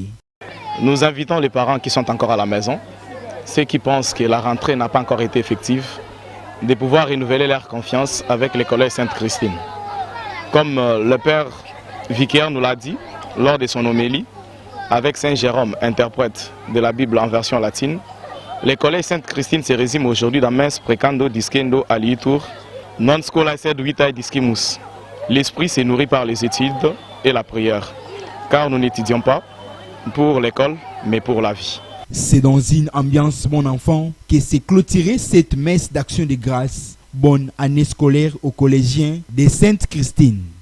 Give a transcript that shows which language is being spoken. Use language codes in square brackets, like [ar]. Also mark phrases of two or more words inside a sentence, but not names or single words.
[fr] Nous invitons les parents qui sont encore à la maison, ceux qui pensent que la rentrée n'a pas encore été effective, de pouvoir renouveler leur confiance avec le collège Sainte-Christine. Comme le père vicaire nous l'a dit lors de son homélie, avec Saint Jérôme, interprète de la Bible en version latine, le collège Sainte-Christine se résume aujourd'hui dans [la] mens precando discendo aliitur, non scola sed vitae discimus. [fr] L'esprit se nourrit par les études et la prière, car nous n'étudions pas pour l'école, mais pour la vie. C'est dans une ambiance, mon enfant, que s'est clôturée cette messe d'action de grâce. Bonne année scolaire aux collégiens de Sainte-Christine.